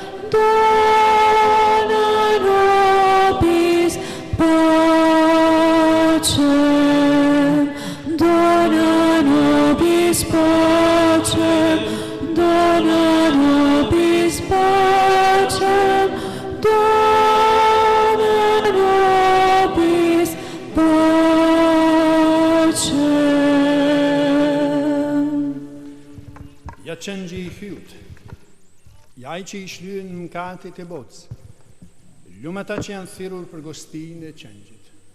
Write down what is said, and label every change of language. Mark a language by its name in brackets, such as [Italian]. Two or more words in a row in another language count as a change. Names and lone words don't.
[Latin] dona nobis pacem, dona nobis pacem, dona nobis pacem, dona nobis pacem. [Albanian] Ja qëngji i hyut, ja i që i shlyen mëkatet e botës, lumë ata që janë thirrur për gostinë e qëngjit.